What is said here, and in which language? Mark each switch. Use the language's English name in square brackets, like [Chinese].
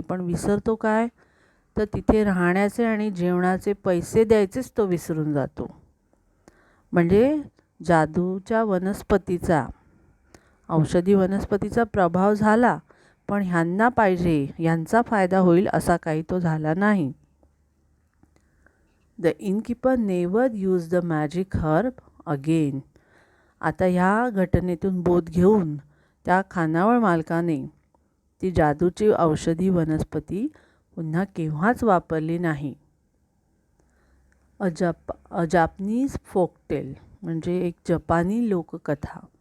[Marathi] पण विसरतो काय? तर तिथे राहण्याचे आणि जेवणाचे पैसे द्यायचेच तो विसरून जातो. म्हणजे जादूच्या वनस्पतीचा, औषधी वनस्पतीचा प्रभाव झाला, पण ह्यांना पाहिजे, ह्यांचा फायदा होईल असा काही तो झाला नाही. [English] The innkeeper never use the magic herb again. [Marathi] आता ह्या घटनेतून बोध घेऊन त्या खानावळ मालकाने ती जादूची औषधी वनस्पती पुन्हा केव्हाच वापरली नाही. [English] a Japanese folktale [Marathi] म्हणजे एक जपानी लोककथा.